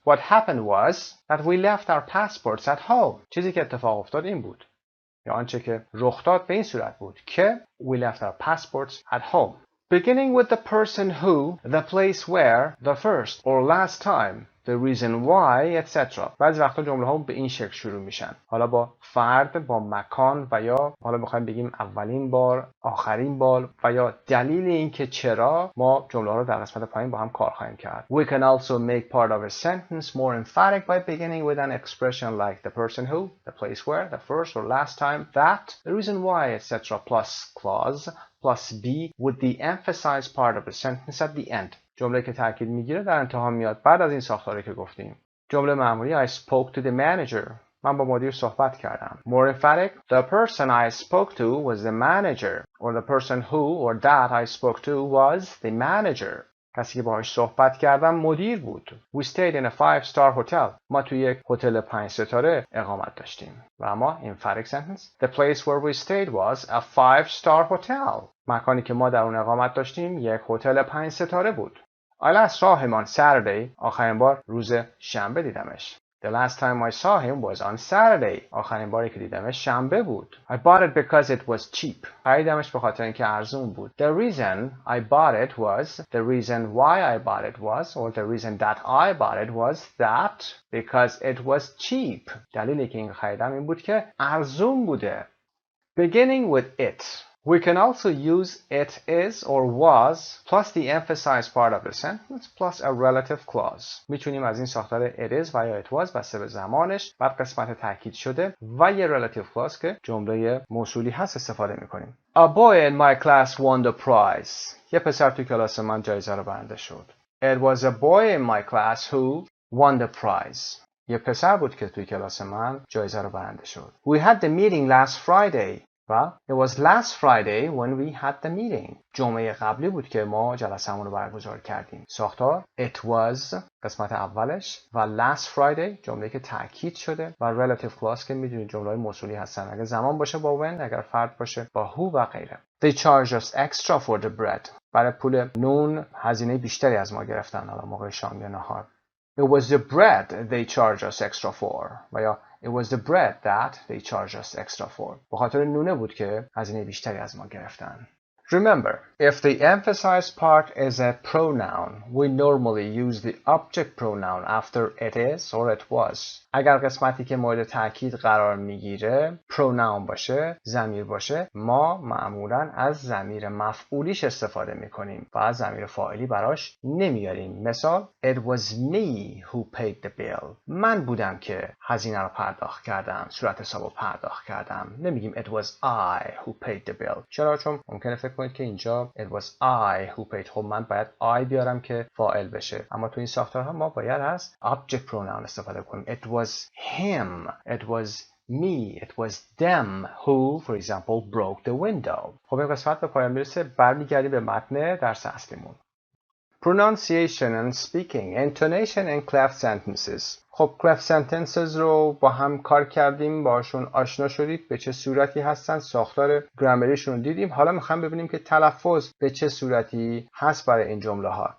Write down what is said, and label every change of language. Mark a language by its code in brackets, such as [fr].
[en] What happened was that we left our passports at home. [fa] چیزی که اتفاق افتاد این بود. یا آنچه که رخ داد به این صورت بود که [en] we left our passports at home. Beginning with the person who, the place where, the first or last time, the reason why, etc. [fa] بعضی وقتا جمله ها به این شکل شروع میشن. حالا با فرد، با مکان و یا حالا میخوایم بگیم اولین بار، آخرین بار و یا دلیل این که چرا ما جمله ها رو در قسمت پایین با هم کار خواهیم کرد. [en] We can also make part of a sentence more emphatic by beginning with an expression like the person who, the place where, the first or last time, that, the reason why, etc. plus clause plus be with the emphasized part of the sentence at the end. [fa] جمله که تاکید میگیره در انتها میاد بعد از این ساختاری که گفتیم. جمله معمولی [en] I spoke to the manager. [fa] من با مدیر صحبت کردم. [en] More emphatic, the person I spoke to was the manager or the person who or that I spoke to was the manager. [fa] کسی که باهاش صحبت کردم مدیر بود. [en] We stayed in a 5-star hotel. [fa] ما توی یک هتل 5 ستاره اقامت داشتیم. و اما [en] emphatic sentence. The place where we stayed was a 5-star hotel. [fa] مکانی که ما در اون اقامت داشتیم یک هتل 5 ستاره بود. [en] I last saw him on Saturday. [fa] آخرین بار روز شنبه دیدمش. [en] The last time I saw him was on Saturday. [fa] آخرین باری که دیدمش شنبه بود. [en] I bought it because it was cheap. [fa] خریدمش به خاطر اینکه ارزون بود. [en] The reason I bought it was, the reason why I bought it was, or the reason that I bought it was that because it was cheap. [fa] دلیلی که این خریدم این بود که ارزون بوده. [en] Beginning with it. We can also use it is or was plus the emphasized part of the sentence plus a relative clause. [fa] میتونیم از این ساختار it is و یا it was بسته به زمانش بعد قسمت تاکید شده و یه relative clause که جمله موصولی هست استفاده میکنیم. [en] A boy in my class won the prize. [fa] یه پسر توی کلاس من جایزه رو برنده شد. [en] It was a boy in my class who won the prize. [fa] یه پسر بود که توی کلاس من جایزه رو برنده شد. [en] We had the meeting last Friday. و it was last Friday when we had the meeting. [fa] جمعه قبلی بود که ما جلسه‌مون رو برگزار کردیم. ساختار it was قسمت اولش و last Friday جمله که تاکید شده و relative clause که میدونید جمله‌های موصولی هستن. اگه زمان باشه با when، اگر فرد باشه با who و غیره. [en] They charged us extra for the bread. [fa] برای پول نون هزینه بیشتری از ما گرفتن حالا موقع شام یا نهار. [en] It was the bread they charged us extra for. [fa] و یا [en] It was the bread that they charged us extra for. [fa] به خاطر نونه بود که هزینه بیشتری از ما گرفتن. [en] Remember, if the emphasized part is a pronoun, we normally use the object pronoun after it is or it was. [fa] اگر قسمتی که مورد تاکید قرار میگیره pronoun باشه، ضمیر باشه، ما معمولاً از ضمیر مفعولیش استفاده میکنیم و از ضمیر فاعلی براش نمیاریم. مثال [en] It was me who paid the bill. [fa] من بودم که هزینه رو پرداخت کردم، صورت حساب رو پرداخت کردم. نمیگیم [en] It was I who paid the bill. [fa] چرا؟ چون ممکنه فکر کنید که اینجا [en] it was I who paid. [fa] خب من باید I بیارم که فاعل بشه. اما تو این ساختارها ما باید از object pronoun استفاده کنیم. [en] It was him. It was me. It was them who, for example, broke the window. [fa] خب این قسمت به پایان میرسه. برمیگردیم به متن درس اصلیمون. [en] Pronunciation and speaking, intonation and cleft sentences. [fa] خب cleft sentences رو با هم کار کردیم، باشون آشنا شدید، به چه صورتی هستن، ساختار گرامریشون رو دیدیم. حالا میخوایم ببینیم که تلفظ به چه صورتی هست برای این جمله ها.